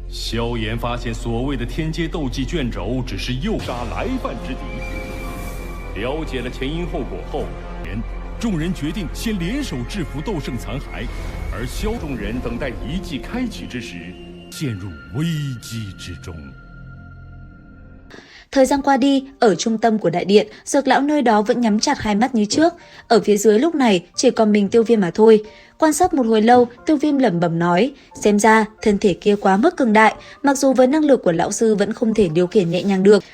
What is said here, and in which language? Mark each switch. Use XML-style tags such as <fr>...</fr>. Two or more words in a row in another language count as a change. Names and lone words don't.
<zh>萧炎发现所谓的天阶斗技卷轴只是诱杀来犯之敌。了解了前因后果后，众人决定先联手制服斗圣残骸，而众人等待一技开启之时，陷入危机之中。</zh> <vi>Thời gian qua đi, ở trung tâm của đại điện, Dược lão nơi đó vẫn nhắm chặt hai mắt như trước. Ở phía dưới lúc này chỉ còn mình Tiêu Viêm mà thôi. Quan sát một hồi lâu, Tiêu Viêm lẩm bẩm nói, xem ra thân thể kia quá mức cường đại, mặc dù với năng lực của lão sư vẫn không thể điều khiển nhẹ nhàng được.</vi>